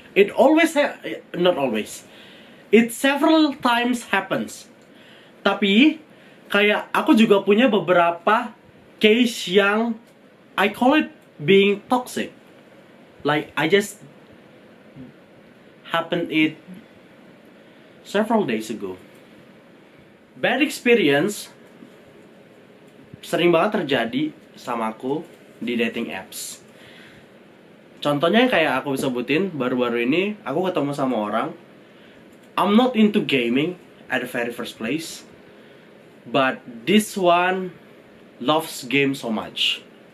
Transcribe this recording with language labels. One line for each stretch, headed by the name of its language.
English: It always not always. It several times happens.
Indonesian: Tapi kayak aku juga punya beberapa case yang
English: I call it being toxic. Like I just happened it several days ago. Bad experience
Indonesian: sering banget terjadi sama aku di dating apps. Contohnya yang kayak aku sebutin baru-baru ini, aku ketemu sama orang.
English: I'm not into gaming at the very first place, but this one loves game so much.